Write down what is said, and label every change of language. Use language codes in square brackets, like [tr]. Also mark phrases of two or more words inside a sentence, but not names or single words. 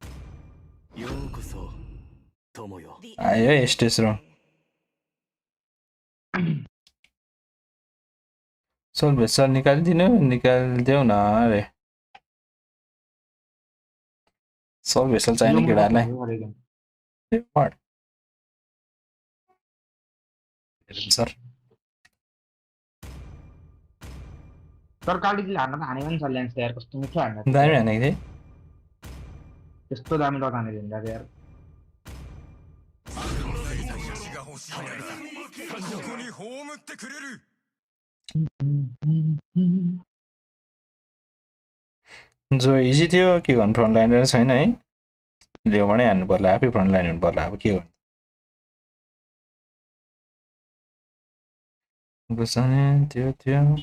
[ne] त्यही त आयो है [en] stage room soul vessel [ne] निकालिदेऊ न अरे [en] soul vessel [ne] चाहिने केटाहरूलाई सर तर कालीजीले हान्न त हानेको नि छ ल्यान्स यार कस्तो मिठो हान्न दामी हानेको थिएँ त्यस्तो दामी डट हानेको हुन्छ यार [ja] どこに葬ってくれる [ne] जो इजी थियो के गर्नु [en] front liner [ne] छैन है ल्याउबाटै हान्नु पर्ला आफै [en] front line [ne] हुनु पर्ला अब के गर्नु गुसाने त्यो त्यो